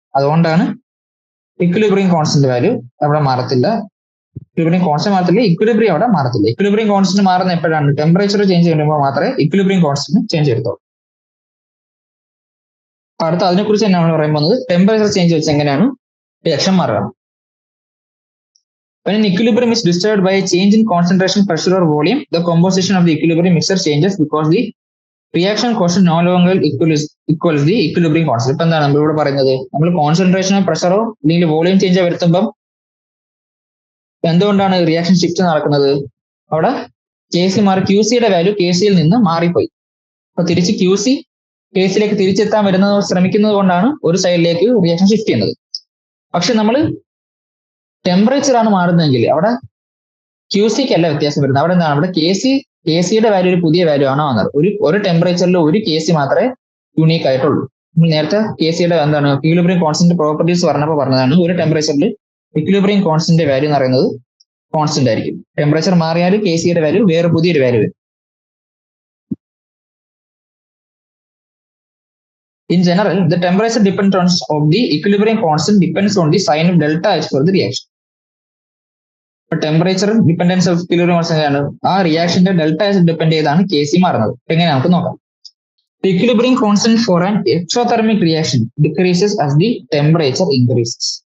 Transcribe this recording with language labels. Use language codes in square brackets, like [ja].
[ml] അതുകൊണ്ടാണ് equilibrium constant value അവിടെ മാറത്തില്ല. ഇക്വിലിബ്രിയം കോൺസ്റ്റന്റ് മാറത്തില്ല, ഇക്വിലിബ്രിയം അവിടെ മാറത്തില്ല. ഇക്വിലിബ്രിയം കോൺസ്റ്റന്റ് മാറുന്ന എപ്പോഴാണ്, ടെമ്പറേച്ചർ ചേഞ്ച് ചെയ്യുമ്പോൾ മാത്രമേ ഇക്വിലിബ്രിയം കോൺസ്റ്റന്റ് ചേഞ്ച് ചെയ്യത്തുള്ളൂ. അടുത്ത അതിനെക്കുറിച്ച് തന്നെയാണ് പറയാൻ പോകുന്നത്, ടെമ്പറേച്ചർ ചേഞ്ച് വെച്ച് എങ്ങനെയാണ് റിയാക്ഷൻ മാറുക. [en] When an equilibrium is disturbed by a change in concentration, pressure or volume, the composition of the equilibrium mixture changes because the reaction quotient no longer equals the equilibrium constant. [ml] ഇപ്പൊ എന്താണ് നമ്മളിവിടെ പറയുന്നത്, നമ്മൾ കോൺസെൻട്രേഷനോ പ്രഷറോ അല്ലെങ്കിൽ volume ചേഞ്ചോ വരുത്തുമ്പം എന്തുകൊണ്ടാണ് reaction shift നടക്കുന്നത്, അവിടെ KC മാറി, QCയുടെ വാല്യൂ KCയിൽ നിന്ന് മാറിപ്പോയി. അപ്പൊ തിരിച്ച് QC KCയിലേക്ക് തിരിച്ചെത്താൻ ശ്രമിക്കുന്നത് കൊണ്ടാണ് ഒരു സൈഡിലേക്ക് റിയാക്ഷൻ ഷിഫ്റ്റ് ചെയ്യുന്നത്. പക്ഷെ നമ്മൾ ടെമ്പറേച്ചർ ആണ് മാറുന്നതെങ്കിൽ അവിടെ QCക്ക് അല്ല വ്യത്യാസം വരുന്നത്. അവിടെ എന്താണ്, അവിടെ KCയുടെ വാല്യൂ ഒരു പുതിയ വാല്യൂ ആണോ വന്നത്. ഒരു ടെമ്പറേച്ചറിൽ ഒരു KC മാത്രമേ യൂണീക്ക് ആയിട്ടുള്ളൂ. നമ്മൾ നേരത്തെ KCയുടെ എന്താണ് ഇക്വിലിബ്രിയം കോൺസ്റ്റന്റ് പ്രോപ്പർട്ടീസ് പറഞ്ഞപ്പോൾ പറഞ്ഞതാണ്, ഒരു ടെമ്പറേച്ചറിൽ ഇക്വിലിബ്രിയം കോൺസ്റ്റന്റ് വാല്യൂ എന്ന് പറയുന്നത് കോൺസ്റ്റന്റ് ആയിരിക്കും. ടെമ്പറേച്ചർ മാറിയാൽ കെ സിയുടെ വാല്യൂ വേറെ പുതിയൊരു വാല്യൂ വരും. [en] In general, the temperature dependence of the equilibrium constant depends on the sign of delta H for the reaction. [ml] ഇപ്പൊ temperature dependence of equilibrium constant ആണ്. ആ റിയാക്ഷന്റെ ഡെൽറ്റ എച്ച് ഡിപ്പെൻഡ് ചെയ്താണ് K C മാറുന്നത്. എങ്ങനെ നമുക്ക് നോക്കാം. [en] The equilibrium constant for an exothermic reaction decreases as the temperature increases.